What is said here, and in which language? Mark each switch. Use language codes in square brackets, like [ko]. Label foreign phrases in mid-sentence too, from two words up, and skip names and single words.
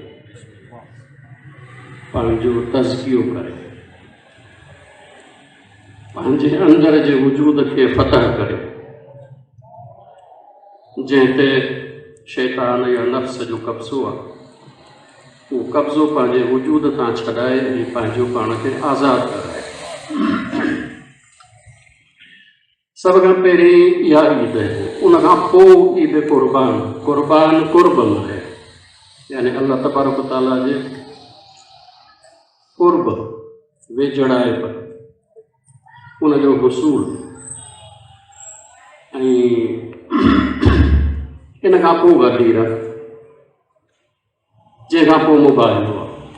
[sd] पंहिंजो तज़कियो करे, पंहिंजे अंदर जे वजूद खे फ़तह करे, जंहिं ते शैतान या नफ़्स जो कब्ज़ो आहे उहो कब्ज़ो पंहिंजे वजूद तां छॾाए ऐं पंहिंजो पाण खे आज़ादु कराए। सभ खां पहिरीं इहा ईद आहे। उन खां पोइ ईद क़ुर्बान। क़ुर्बान क़ुर्बन आहे, यानी अल्लाह तबारक व तआला जे क़ुर्ब वेझड़ाइप उन जो हुसूल। ऐं इन खां पोइ ग़दीर, जंहिंखां पोइ मुबाहिलो आहे।